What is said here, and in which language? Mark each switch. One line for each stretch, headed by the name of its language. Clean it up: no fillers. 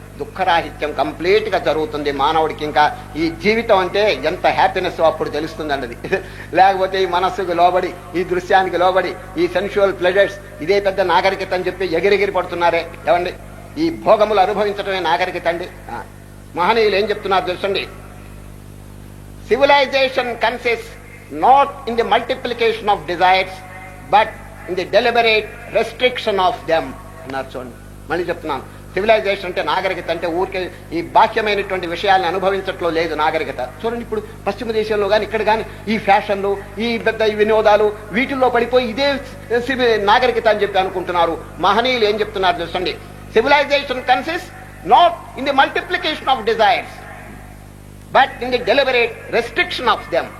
Telugu: దుఃఖరాహిత్యం complete గా జరుగుతుంది మానవుడికి. ఇంకా ఈ జీవితం అంటే ఎంత హ్యాపీనెస్ అప్పుడు తెలుస్తుందండి అది. లేకపోతే ఈ మనస్సుకు లోబడి, ఈ దృశ్యానికి లోబడి, ఈ
English: sensual pleasures
Telugu: ఇదే పెద్ద నాగరికత అని చెప్పి ఎగిరెగిరి పడుతున్నారే. ఏమండి, ఈ భోగములు అనుభవించడమే నాగరికత అండి. మహనీయులు ఏం చెప్తున్నారు తెలుసండి?
English: Civilization consists not in the multiplication of desires, but in the deliberate restriction of them.
Telugu: అన్నారు. చూడండి, మళ్ళీ చెప్తున్నాను. సివిలైజేషన్ అంటే, నాగరికత అంటే ఊరికే ఈ బాహ్యమైనటువంటి విషయాలను అనుభవించట్లో లేదు నాగరికత. చూడండి, ఇప్పుడు పశ్చిమ దేశంలో కానీ ఇక్కడ కానీ ఈ ఫ్యాషన్లు, ఈ పెద్ద వినోదాలు, వీటిల్లో పడిపోయి ఇదే నాగరికత అని చెప్పి అనుకుంటున్నారు.
English: మహనీయులు ఏం చెప్తున్నారు చూడండి? Civilisation consist not in the multiplication of desires, but in the deliberate restriction of them.